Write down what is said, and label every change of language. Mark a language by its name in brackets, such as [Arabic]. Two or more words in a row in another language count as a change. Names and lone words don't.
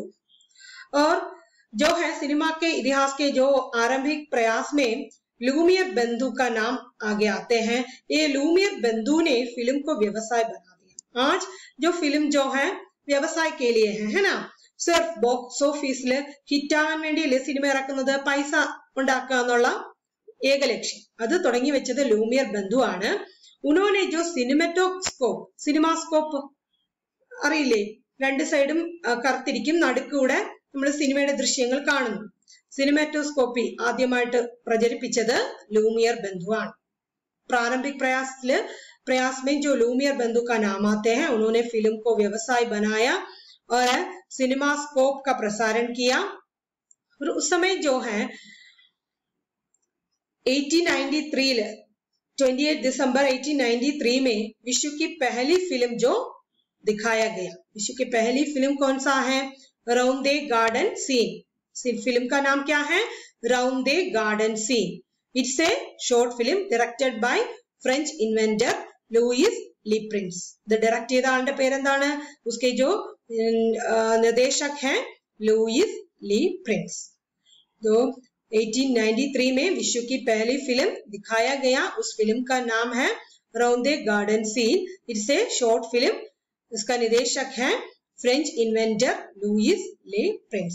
[Hindi] और जो है सिनेमा के इतिहास के जो आरंभिक प्रयास में लूमियर बंधु का नाम आगे आते हैं। ये लूमियर बंधु ने फिल्म को व्यवसाय बना दिया। आज जो फिल्म जो है व्यवसाय के लिए है ना, सिर्फ [English] box officeൽ [Malayalam] ഹിറ്റാവാൻ വേണ്ടിയല്ലേ സിനിമ ഇറക്കുന്നത്, പൈസ ഉണ്ടാക്കുക എന്നുള്ള ഏക ലക്ഷ്യം, അത് തുടങ്ങി വെച്ചത് ലൂമിയർ ബന്ധു ആണ്। [Hindi] उन्होंने जो [Malayalam] സിനിമാസ്കോപ്പ് അറിയില്ലേ, രണ്ട് സൈഡും കറുത്തിരിക്കും, നടുക്കൂടെ നമ്മൾ സിനിമയുടെ ദൃശ്യങ്ങൾ കാണുന്നു। സിനിമാറ്റോസ്കോപ്പി ആദ്യമായിട്ട് പ്രചരിപ്പിച്ചത് ലൂമിയർ ബന്ധു ആണ്। [Hindi] प्रारंभिक प्रयास में जो लूमियर बंधु का नाम आते हैं, उन्होंने फिल्म को व्यवसाय बनाया और सिनेमास्कोप का प्रसारण किया। और उस समय जो है 1893 28 दिसंबर 1893 में विश्व की पहली फिल्म जो दिखाया गया। विश्व की पहली फिल्म कौन सा है? राउंड द गार्डन सीन। फिल्म का नाम क्या है? राउंड द गार्डन सीन। [English] It's a short film directed by French inventor Louis Le Prince. the direct [Malayalam] ചെയ്ത ആളുടെ പേരെന്താണ്? [Hindi] उसके जो निर्देशक हैं लुईस ली प्रिंस। तो 1893 में विश्व की पहली फिल्म दिखाया गया। उस फिल्म का नाम है राउंड द गार्डन सीन। [English] It's a short film. [Hindi] इसका निर्देशक है [English] French inventor [Hindi] लुईस ली प्रिंस।